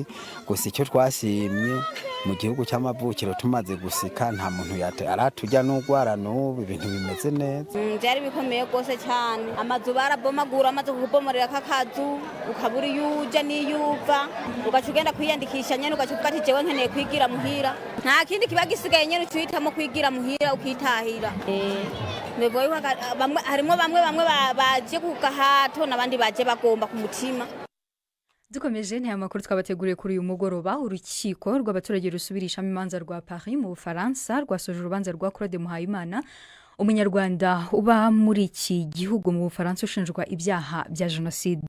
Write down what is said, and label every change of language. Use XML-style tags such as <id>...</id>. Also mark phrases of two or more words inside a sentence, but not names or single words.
<rn>Gusa icyo twasimye mu gihugu cy'amavukiro tumaze gusika nta muntu aratujya n'ugwara n'ubu, ibintu bimeze neza. Byari bikomeye gose cyane, amazu barabomagura, amaze kubomorera kakazu ukabura yuja n'iyuva, ugaca ugenda kwiyandikisha nyene ugaca uvuga ati jewe nkeneye kwigira muhira. Nta kindi kiba gisigaye nyene ucitamo kwigira muhira ukitahira. Harimo bamwe baje ku gahato n'abandi baje bagomba ku mutima.</rn> <rw>Dukomeje nta makuru twabateguriye kuri uyu mugoroba. Urukiko rw'abaturage rusubirishamo imanza rwa Paris mu Bufaransa rwasoje urubanza rwa Claude Muhayimana, umunyarwanda uba muri iki gihugu mu Bufaransa ushinjwa ibyaha bya jenoside.</rw>